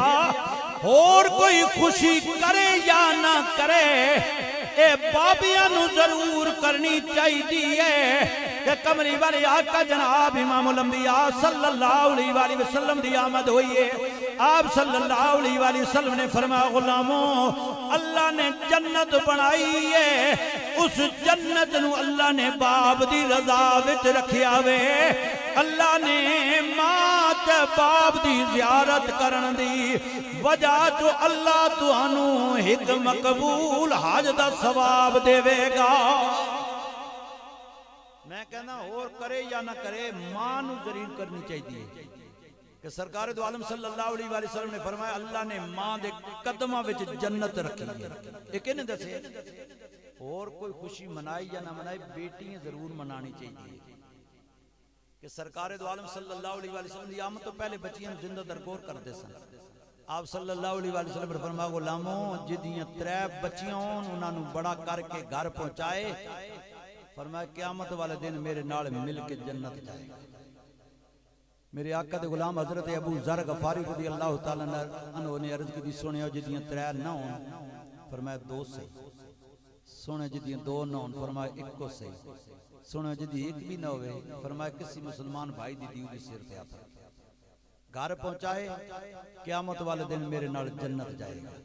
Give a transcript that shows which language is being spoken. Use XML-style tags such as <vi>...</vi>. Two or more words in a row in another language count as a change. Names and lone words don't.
<pa>اور کوئی خوشی کرے یا نہ کرے اے بابیاں نو ضرور کرنی چاہیے کہ کملی والے آقا جناب امام الانبیاء</pa> <ar>صلی اللہ علیہ وآلہ وسلم</ar> <pa>دی آمد ہوئی ہے۔ آپ</pa> <ar>صلی اللہ علیہ وآلہ وسلم</ar> <pa>نے فرمایا غلاموں اللہ نے جنت بنائی ہے، اس جنت نو اللہ نے باب دی رضا وچ رکھیا وے، اللہ نے ماں تے باب دی زیارت کرن دی وجہ جو اللہ تانوں ایک مقبول حج دا ثواب دے گا۔ میں کہنا اور کرے یا نہ کرے ماں نو ضرور کرنی چاہیے کہ سرکار دو عالم</pa> <ar>صلی اللہ علیہ وآلہ وسلم</ar> <pa>نے فرمایا اللہ نے ماں دے قدمہ وچ جنت رکھی ہے۔ ایک نے دسے اور کوئی خوشی منائی یا نہ منائی بیٹیاں ضرور منانی چاہیے کہ سرکار دو عالم</pa> <ar>صلی اللہ علیہ وآلہ وسلم</ar> <pa>دی آمد تو پہلے بچیاں زندہ درگور کر دے سن۔ آپ</pa> <ar>صلی اللہ علیہ وآلہ وسلم</ar> <pa>نے فرمایا غلاموں جدیاں 3 بچیاں انہاں نو بڑا کر کے گھر پہنچائے، فرمایا قیامت والے دن میرے نال مل کے جنت جائے گا۔ میرے آقا دے غلام حضرت ابو ذر غفاری</pa> <ar>رضی اللہ تعالیٰ عنہ</ar> <pa>نے عرض کی سنیا جدیاں 3 نہ ہوں، فرمایا 2 سے سونے جدیاں 2 نہ ہوں، فرمایا 1 کو سے سونے جدی 1 بھی نہ ہوئے، فرمایا کسی مسلمان بھائی دی دیو دی سیر پہ آتا گھر پہنچائے قیامت والے دن میرے نال جنت جائے گا۔</pa>